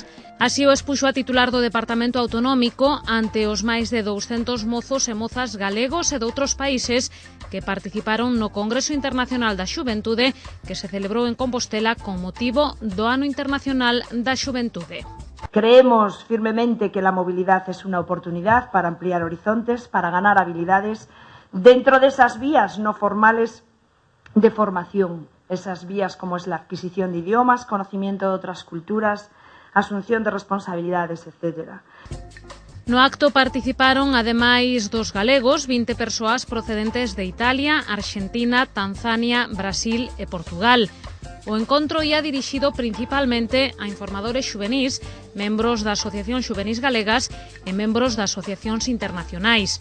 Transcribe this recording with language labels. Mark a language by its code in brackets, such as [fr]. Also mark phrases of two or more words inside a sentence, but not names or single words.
[gl] Así o expuxo a titular do Departamento Autonómico ante os máis de 200 mozos e mozas galegos e de outros países que participaron no Congreso Internacional da Xuventude que se celebrou en Compostela con motivo do Ano Internacional da Xuventude. [es] Creemos firmemente que la movilidad es una oportunidad para ampliar horizontes, para ganar habilidades dentro de esas vías no formales de formación. Esas vías como es la adquisición de idiomas, conocimiento de otras culturas, asunción de responsabilidades, etc. [gl] No acto participaron, ademais dos galegos, 20 persoas procedentes de Italia, Arxentina, Tanzania, Brasil e Portugal. O encontro ia dirixido principalmente a informadores xuvenís, membros da Asociación Xuvenís Galegas e membros das asociacións internacionais.